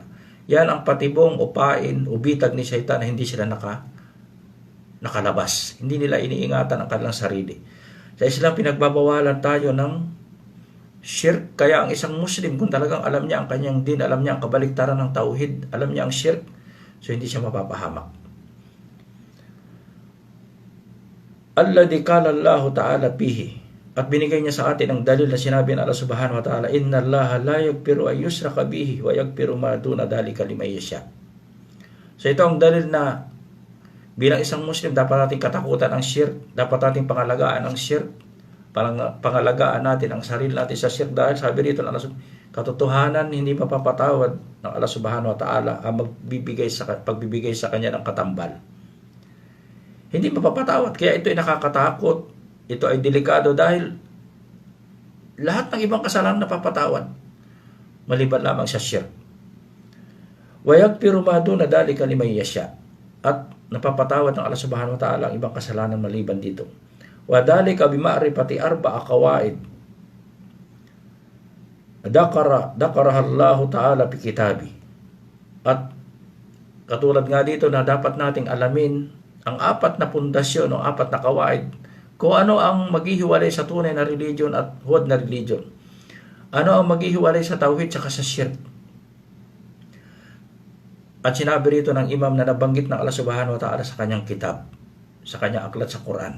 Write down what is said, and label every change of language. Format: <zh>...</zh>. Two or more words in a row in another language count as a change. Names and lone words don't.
<tl>Yan ang patibong o pain o bitag ni Shaitan na hindi sila nakalabas. Hindi nila iniingatan ang kanilang sarili. Sa Islam, pinagbabawalan tayo ng syirk. Kaya ang isang Muslim, kung talagang alam niya ang kanyang din, alam niya ang kabaliktaran ng tauhid, alam niya ang syirk, so hindi siya mapapahamak.</tl> <ar>الذي قال الله تعالى فيه.</ar> <tl>At binigay niya sa atin ang dalil na sinabi ng Allah</tl> <ar>سبحانه وتعالى, "إن الله لا يغفر أن يشرك به ويغفر ما دون ذلك لمن يشاء."</ar> <tl>So ito ang dalil na bilang isang Muslim, dapat nating katakutan ang syirk, dapat nating pangalagaan ang syirk, pangalagaan natin ang sarili natin sa syirk, dahil sabi rito ng Allah, katotohanan hindi mapapatawad ng Allah</tl> <ar>سبحانه وتعالى</ar> <tl>ang pagbibigay sa kanya ng katambal. Hindi mapapatawad, kaya ito ay nakakatakot. Ito ay delikado dahil lahat ng ibang kasalanan napapatawad maliban lamang sa syirk.</tl> <ar>ويغفر ما دون ذلك لمن يشاء.</ar> <tl>At napapatawad ng Allah</tl> <ar>سبحانه وتعالى</ar> <tl>ang ibang kasalanan maliban dito.</tl> <ar>وذلك بمعرفة أربع قواعد ذكرها الله تعالى في كتابي.</ar> <tl>At katulad nga dito na dapat nating alamin ang 4 na pundasyon o 4 na kawaid kung ano ang maghihiwalay sa tunay na religion at huwad na religion. Ano ang maghihiwalay sa tawhid at sa shirk. At sinabi rito ng imam na nabanggit ng Allah</tl> <ar>سبحانه وتعالى</ar> <tl>sa kanyang kitab, sa kanyang aklat sa Quran.</tl>